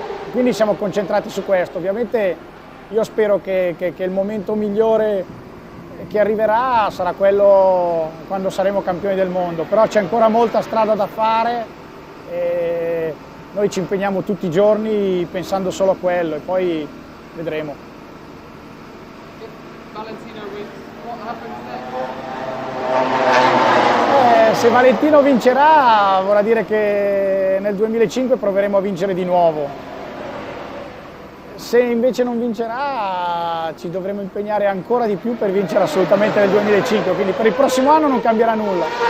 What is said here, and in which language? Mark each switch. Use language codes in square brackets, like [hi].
[it] Quindi siamo concentrati su questo. Ovviamente io spero che il momento migliore che arriverà sarà quello quando saremo campioni del mondo, però c'è ancora molta strada da fare e noi ci impegniamo tutti i giorni pensando solo a quello, e poi vedremo. [en] Valentino wins, what happens next? [it] Se Valentino vincerà vorrà dire che nel 2005 proveremo a vincere di nuovo. Se invece non vincerà ci dovremo impegnare ancora di più per vincere assolutamente nel 2005, quindi per il prossimo anno non cambierà nulla.